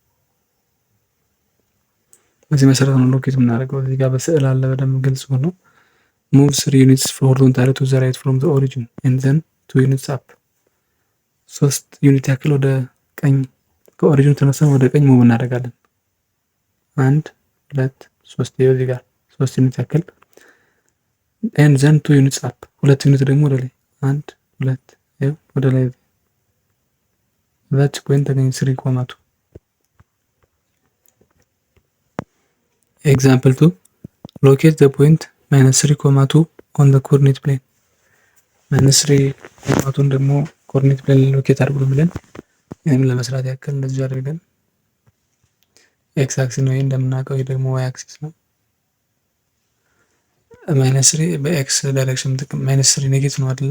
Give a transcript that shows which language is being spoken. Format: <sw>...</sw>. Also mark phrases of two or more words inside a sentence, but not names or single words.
<am>በዚህ መሰረት ነው ሎኬት የምናደርገው። እዚህ ጋር በስዕል አለ በደንብ ግልጽ ሆኖ</am> <en>move 3 units horizontally to the right from the origin and then 2 units up።</en> <am>3 ዩኒት ያክል ወደ ቀኝ ከኦሪጂኑ ተነስተን ወደ ቀኝ ሙቭ እናደርጋለን። 1 2 3 ይኸው እዚህ ጋር 3 ዩኒት ያክል</am> <en>and then 2 units up።</en> <am>2 ዩኒት ደግሞ ወደ ላይ 1 2 ይኸው ወደ ላይ</am> <en>that point</en> <am>ተገኘ 3 ኮማ 2። ኤግዛምፕል 2</am> <en>locate the point -3, 2 on the coordinate plane።</en> <am>-3 ኮማ 2 ደግሞ</am> <en>coordinate plane</en> <am>ሎኬት አድርጉ ብለን ይሄን ለመስራት ያክል እንደዚህ አድርገን</am> <en>X axis</en> <am>ነው እንደምናውቀው፣ ይሄ ደግሞ</am> <en>Y axis</en> <am>ነው። -3 በኤክስ ዳይሬክሽን -3 ኔጌቲቭ ነው አይደለ?</am>